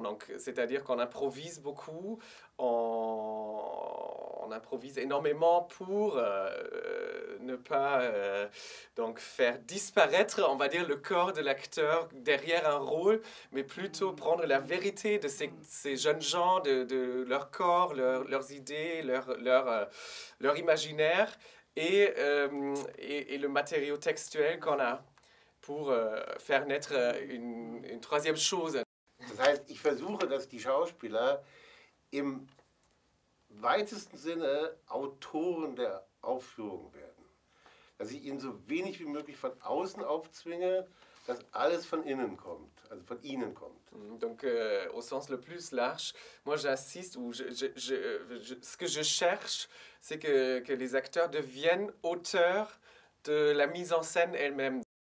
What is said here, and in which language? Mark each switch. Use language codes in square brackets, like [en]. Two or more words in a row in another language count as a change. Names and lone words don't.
[fr] Donc, c'est-à-dire qu'on improvise beaucoup, on improvise énormément pour ne pas donc faire disparaître, on va dire, le corps de l'acteur derrière un rôle, mais plutôt prendre la vérité de ces jeunes gens, de leur corps, leurs idées, leur imaginaire et le matériau textuel qu'on a pour faire naître une troisième chose. [de] Das heißt, ich versuche, dass die Schauspieler im weitesten Sinne Autoren der Aufführung werden. Dass ich ihnen so wenig wie möglich von außen aufzwinge, dass alles von innen kommt, also von ihnen kommt. [fr] Donc, au sens le plus large, moi j'insiste, ou ce que je cherche, c'est que les acteurs deviennent auteurs de la mise en scène elle-même.